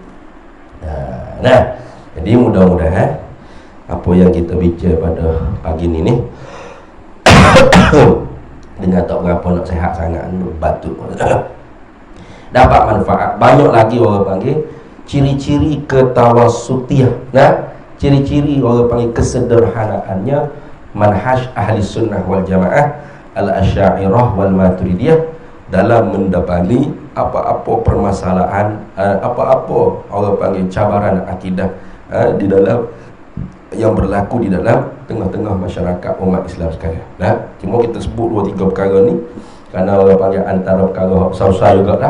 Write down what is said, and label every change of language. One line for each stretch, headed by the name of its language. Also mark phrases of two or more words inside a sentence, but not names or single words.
Malay: Nah, jadi mudah-mudahan apa yang kita bincang pada pagi ni dengan tak berapa nak sihat sangat, batuk dapat manfaat. Banyak lagi orang panggil ciri-ciri ketawasutiyah. Ciri-ciri orang panggil kesederhanaannya manhaj ahli sunnah wal jamaah al-asy'ariyah wal maturidiyah dalam mendapati apa-apa permasalahan, apa-apa orang panggil cabaran akidah di dalam yang berlaku di dalam tengah-tengah masyarakat umat Islam sekarang. Cuma kita sebut 2-3 perkara ni kerana orang panggil antara perkara besar-besar juga lah.